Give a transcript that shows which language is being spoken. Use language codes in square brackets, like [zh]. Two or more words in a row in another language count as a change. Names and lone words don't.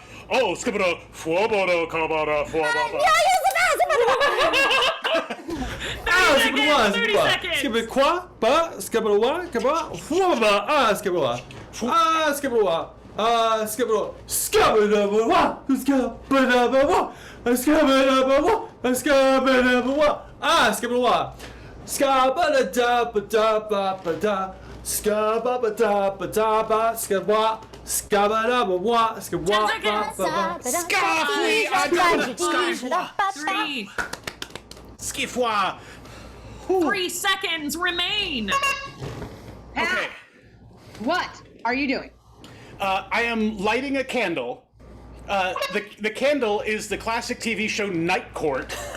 [en] Oh, skibberda, fuobodo, kabada, fuababa. seconds. 30 seconds. Skip it qua, ba, skip it wa, kaba, waba, skip it wa, skip it wa, skip it wa, skip it wa, skip it wa, skip it wa, skip it wa, skip it wa, skaba da ba da ba ba da, skaba da ba da ba, skip wa. Skabba-dabba-wa, skabba-wa-ba-ba. Three. Skifwa. 3 seconds remain. Okay. What are you doing? I am lighting a candle. The candle is the classic TV show Night Court.